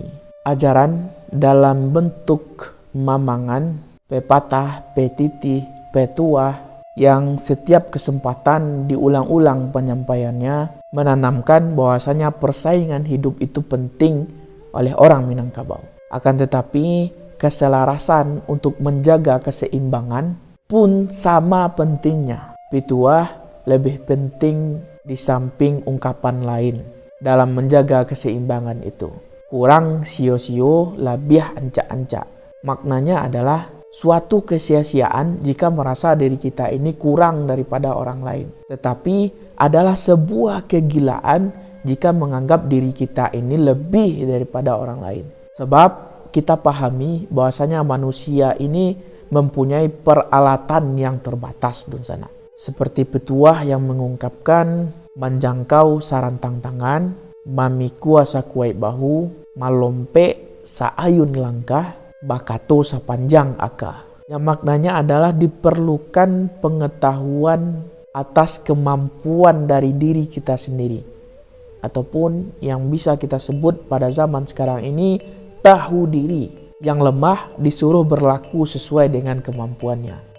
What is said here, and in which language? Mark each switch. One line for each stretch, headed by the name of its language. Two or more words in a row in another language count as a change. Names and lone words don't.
Indonesian: Ajaran dalam bentuk mamangan, pepatah, petitih, petuah yang setiap kesempatan diulang-ulang penyampaiannya menanamkan bahwasanya persaingan hidup itu penting oleh orang Minangkabau. Akan tetapi keselarasan untuk menjaga keseimbangan pun sama pentingnya. Pituah lebih penting di samping ungkapan lain dalam menjaga keseimbangan itu.
Minangkabau: Kurang sio-sio, labiah ancak-ancak.
Indonesian: Maknanya adalah suatu kesia-siaan jika merasa diri kita ini kurang daripada orang lain. Tetapi adalah sebuah kegilaan jika menganggap diri kita ini lebih daripada orang lain. Sebab kita pahami bahwasanya manusia ini mempunyai peralatan yang terbatas dan sana. Seperti petuah yang mengungkapkan
Minangkabau: menjangkau sarantang tangan, mamikua sakuai bahu, malompe saayun langkah, bakato sepanjang aka.
Indonesian: Yang maknanya adalah diperlukan pengetahuan atas kemampuan dari diri kita sendiri. Ataupun yang bisa kita sebut pada zaman sekarang ini tahu diri. Yang lemah disuruh berlaku sesuai dengan kemampuannya.